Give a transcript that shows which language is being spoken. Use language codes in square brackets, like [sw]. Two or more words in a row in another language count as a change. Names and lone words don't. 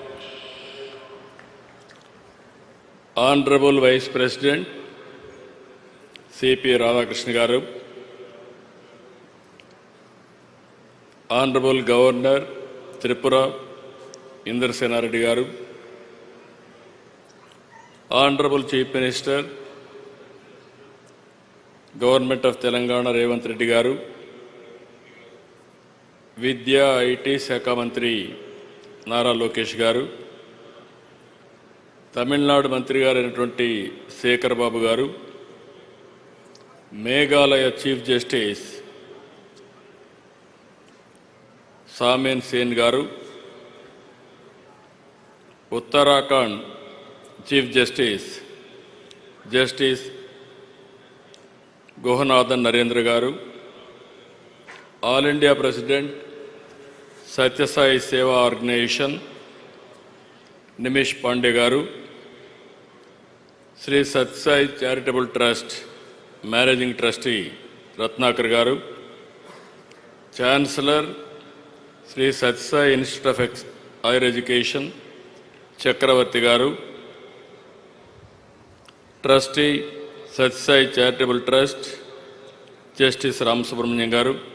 [en] Honorable Vice President C.P.Radhakrishnan Garu, Honorable Governor Tripura Indra Garu, Honorable Chief Minister Government of Telangana Revanth Reddy Garu, [te] Vidya IT Shakha Mantri [en] Nara Lokesh Garu, Tamil Nadu [te] Mantri Garu [en] Shekhar Babu Garu, Meghalaya Chief Justice Samen Sen Garu, Uttarakhand Chief Justice Justice Gohanathan Narendra Garu, All India President Satya Sai Seva Organization Nimish Pandey Garu, Shri Satya Sai Charitable Trust Managing Trustee Ratnakar Garu, Chancellor Shri Satya Sai Institute of Higher Education Chakravarti Garu, Trustee Satya Sai Charitable Trust Justice Ram Subramanian Garu,